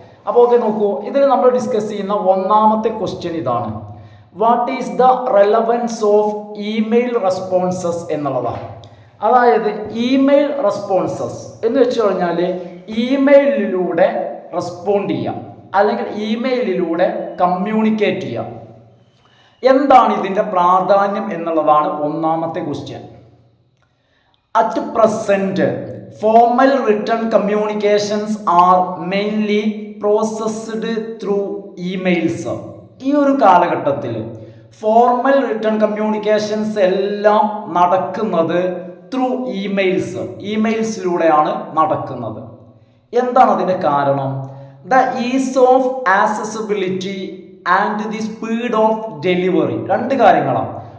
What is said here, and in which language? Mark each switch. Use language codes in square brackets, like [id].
[ml] അപ്പോൾ ഓക്കെ നോക്കൂ, ഇതിൽ നമ്മൾ ഡിസ്കസ് ചെയ്യുന്ന ഒന്നാമത്തെ ക്വസ്റ്റ്യൻ ഇതാണ്: [en] what is the relevance of email responses [ml] എന്നുള്ളതാണ്. അതായത് ഇമെയിൽ റെസ്പോൺസസ് എന്ന് വെച്ച് കഴിഞ്ഞാൽ ഇമെയിലിലൂടെ റെസ്പോണ്ട് ചെയ്യാം അല്ലെങ്കിൽ ഇമെയിലിലൂടെ കമ്മ്യൂണിക്കേറ്റ് ചെയ്യാം. എന്താണ് ഇതിൻ്റെ പ്രാധാന്യം എന്നുള്ളതാണ് ഒന്നാമത്തെ question. [en] At present, formal written communications are mainly processed through emails. [ml] ഈ ഒരു കാലഘട്ടത്തിൽ ഫോർമൽ റിട്ടേൺ കമ്മ്യൂണിക്കേഷൻസ് എല്ലാം നടക്കുന്നത് ത്രൂ ഇമെയിൽസിലൂടെയാണ് നടക്കുന്നത്. എന്താണ് അതിൻ്റെ കാരണം? [en] The ease of accessibility and the speed of delivery. [ml] 2 കാര്യങ്ങളാണ്.